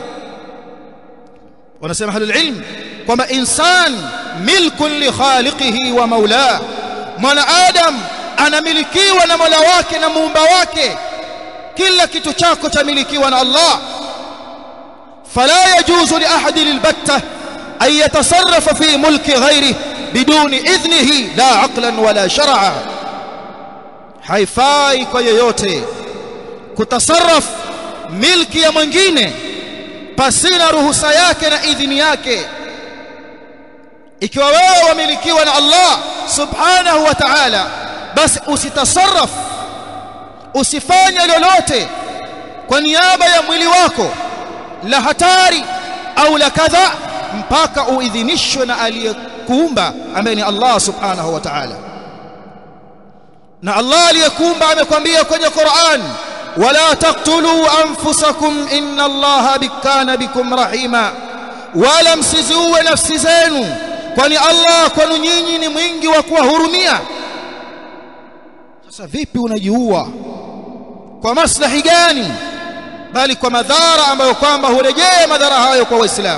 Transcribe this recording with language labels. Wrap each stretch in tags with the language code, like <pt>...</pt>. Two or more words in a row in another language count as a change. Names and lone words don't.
<sw>Wanasema</sw> <ar>أهل العلم</ar> <sw>kwamba</sw> <ar>إنسان ملك لخالقه ومولاه,</ar> <sw>mwanadamu anamilikiwa na Mola wake na muumba wake. Kila kitu chako chamilikiwa na Allah.</sw> <ar>فلا يجوز لأحد البتة أن يتصرف في ملك غيره بدون إذنه لا عقلا ولا شرعا.</ar> <sw>Haifai kwa yeyote kutasarraf milki ya mwingine pasina ruhusa yake na idhini yake. Ikiwa wewe wamilikiwa na Allah</sw> <ar>سبحانه وتعالى,</ar> <sw>basi usitasarraf, usifanye lolote kwa niaba ya mwili wako la hatari au la kadha mpaka uidhinishwe na aliyekuumba ambaye ni Allah</sw> <ar>سبحانه وتعالى.</ar> <sw>Na Allah aliyekuumba amekwambia kwenye Qur'an,</sw> <ar>ولا تقتلوا أنفسكم إن الله كان بكم رحيما,</ar> <sw>wala msiziue nafsi zenu, kwani Allah kwenu nyinyi ni mwingi wa kuwahurumia. Sasa vipi unajiua? Kwa maslahi gani? Bali kwa madhara ambayo kwamba hurejea madhara hayo kwa Waislamu.</sw>